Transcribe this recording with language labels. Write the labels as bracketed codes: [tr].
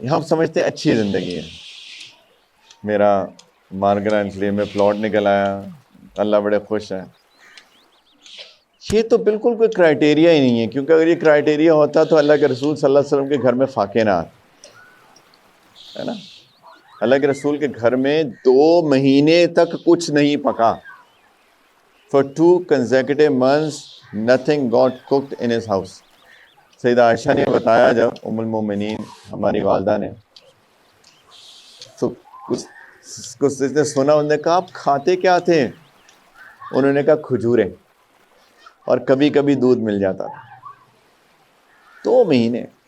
[ur] ہم سمجھتے ہیں اچھی زندگی ہے، میرا مارگرا انچلی میں پلاٹ نکل آیا، اللہ بڑے خوش ہیں. یہ تو بالکل کوئی کرائٹیریا ہی نہیں ہے، کیونکہ اگر یہ کرائٹیریا ہوتا تو اللہ کے رسول صلی اللہ علیہ وسلم کے گھر میں فاقے نہ آتے، ہے نا. اللہ کے رسول کے گھر میں 2 مہینے تک کچھ نہیں پکا. [en] For 2 consecutive months nothing got cooked in his house. [ur] سیدہ عائشہ نے بتایا، جب ام المومنین ہماری والدہ نے تو کچھ نے سنا، انہوں نے کہا آپ کھاتے کیا تھے؟ انہوں نے کہا کھجوریں، اور کبھی کبھی دودھ مل جاتا تھا. 2 مہینے.